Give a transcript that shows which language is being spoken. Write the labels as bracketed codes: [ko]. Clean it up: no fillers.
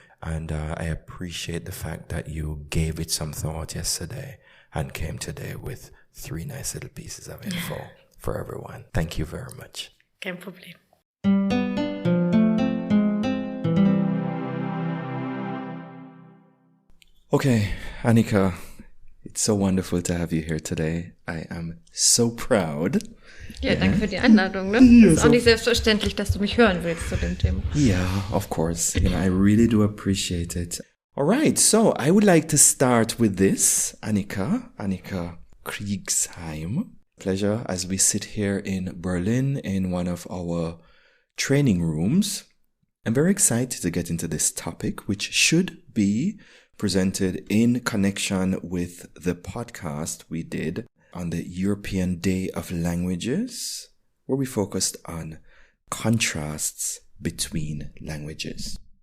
[en] And I appreciate the fact that you gave it some thought yesterday and came today with 3 nice little pieces of info for everyone. Thank you very much. [de] Kein Problem. [en] Okay, Annika, it's so wonderful to have you here today. I am so proud. [de] Ja, danke für die Einladung. Ne? Es ist auch nicht selbstverständlich, dass du mich hören willst zu dem Thema. [en] Yeah, of course. I really do appreciate it. All right, so I would like to start with this, Annika Kriegsheim. Pleasure as we sit here in Berlin in one of our training rooms. I'm very excited to get into this topic, which should be presented in connection with the podcast we did on the European Day of Languages, where we focused on contrasts between languages.